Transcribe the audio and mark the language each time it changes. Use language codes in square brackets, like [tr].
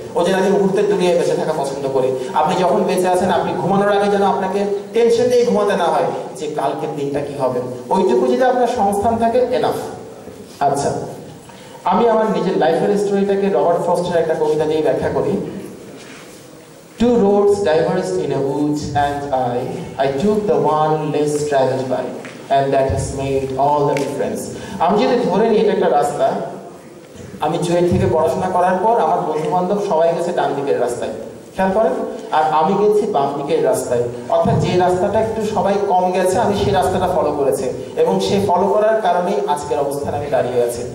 [bn] ওই জন্য আমি মুহূর্তের দুনিয়ায় বেঁচে থাকা পছন্দ করি। আপনি যখন বেঁচে আছেন, আপনি ঘুমানোর আগে যেন আপনাকে টেনশন নিয়ে ঘুমাতে না হয় যে কালকের দিনটা কি হবে। ওইটুকু যদি আপনার সংস্থান থাকে, এনাফ। আচ্ছা, আমি আমার নিজের লাইফের স্টোরিটাকে রবার্ট ফ্রস্টের একটা কবিতা দিয়ে ব্যাখ্যা করি। [en] Two roads diverged in a woods, and I took the one less traveled by, and that has made all the difference. [bn] আমি যদি ধরে নিই এটা একটা রাস্তা, আমি চুয়েট থেকে পড়াশোনা করার পর আমার বন্ধু বান্ধব সবাই গেছে ডান দিকের রাস্তায়, খেয়াল করেন, আর আমি গেছি বাম দিকের রাস্তায়। অর্থাৎ যে রাস্তাটা একটু সবাই কম গেছে, আমি সেই রাস্তাটা ফলো করেছি, এবং সেই ফলো করার কারণেই আজকের অবস্থানে আমি দাঁড়িয়ে আছি।